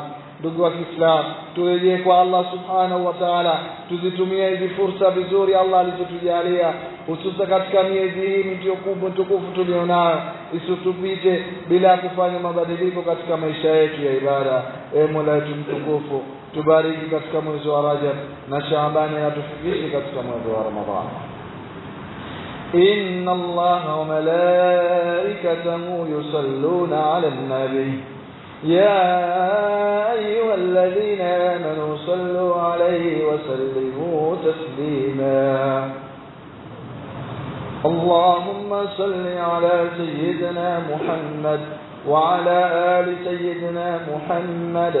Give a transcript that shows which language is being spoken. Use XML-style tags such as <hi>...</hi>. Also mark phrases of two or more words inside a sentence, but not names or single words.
<sw>Ndugu wa Kiislamu, turejee kwa</sw> <ar>الله سبحانه وتعالى,</ar> <sw>tuzitumie hizi fursa vizuri Allah alizotujalia, hususa katika miezi hii mtukufu tulionayo, isitupite bila kufanya mabadiliko katika maisha yetu ya ibada. Mola wetu mtukufu, tubariki katika mwezi wa Rajab na Shaaban, na tufikishe katika mwezi wa Ramadhani.</sw> <ar>إن الله وملائكته يصلون على النبي يا أيها الذين آمنوا صلوا عليه وسلموا تسليما. اللهم صل على سيدنا محمد وعلى آل سيدنا محمد</ar>